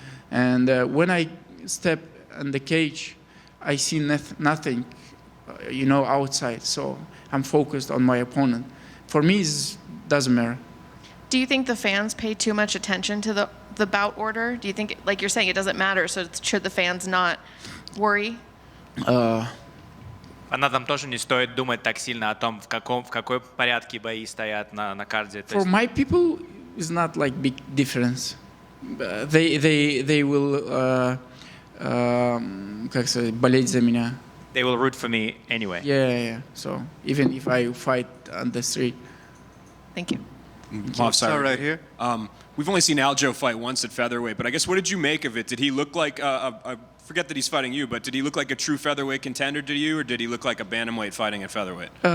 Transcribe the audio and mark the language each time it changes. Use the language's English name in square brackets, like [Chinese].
[English] And when I step in the cage, I see nothing, outside. So I'm focused on my opponent. For me, it doesn't matter. Do you think the fans pay too much attention to the bout order? Do you think, like you're saying, it doesn't matter, so should the fans not worry? [Russian] Фанатам тоже не стоит думать так сильно о том, в какой порядке бои стоят на карде. [English] For my people, it's not like big difference. They will, [Russian] как сказать, болеть за меня. [English] They will root for me anyway. Yeah. So even if I fight on the street. Thank you. Movsar right here. We've only seen Aljo fight once at featherweight, but I guess what did you make of it? Did he look like I forget that he's fighting you, but did he look like a true featherweight contender to you, or did he look like a bantamweight fighting at featherweight?